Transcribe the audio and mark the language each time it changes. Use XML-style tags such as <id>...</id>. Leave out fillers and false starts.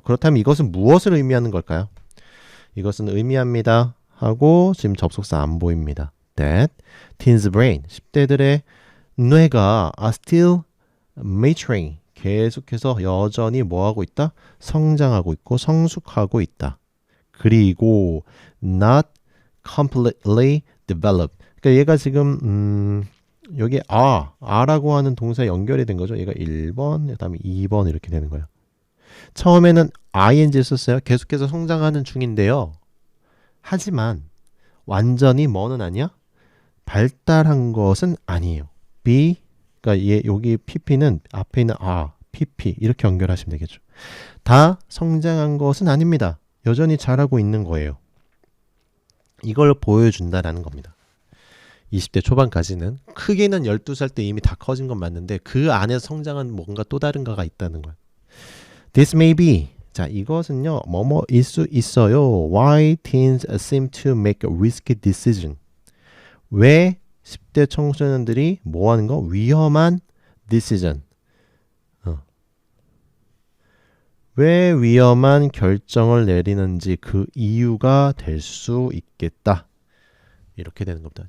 <ko>그렇다면 이것은 무엇을 의미하는 걸까요? 이것은 의미합니다. 하고 지금 접속사 안 보입니다.</ko> <en>That teens brain,</en> <ko>10대들의 뇌가</ko> <en>are still maturing,</en> <ko>계속해서 여전히 뭐하고 있다? 성장하고 있고 성숙하고 있다. 그리고</ko> <en>not completely developed.</en> <ko>그러니까 얘가 지금 여기 a라고 하는 동사에 연결이 된 거죠. 얘가 1번, 그다음에 2번 이렇게 되는 거예요. 처음에는 ing 썼어요. 계속해서 성장하는 중인데요. 하지만 완전히 뭐는 아니야? 발달한 것은 아니에요. B, 그러니까 여기 pp는 앞에 있는 pp 이렇게 연결하시면 되겠죠. 다 성장한 것은 아닙니다. 여전히 잘하고 있는 거예요. 이걸 보여준다라는 겁니다. 20대 초반까지는 크게는 12살 때 이미 다 커진 건 맞는데 그 안에서 성장한 뭔가 또 다른가가 있다는 거예요.</ko> <en>This may be.</en> <ko>자, 이것은요. 뭐뭐일 수 있어요.</ko> <en>Why teens seem to make a risky decision.</en> <ko>왜 10대 청소년들이 뭐 하는 거? 위험한 decision. 왜 위험한 결정을 내리는지 그 이유가 될 수 있겠다. 이렇게 되는 겁니다.</ko>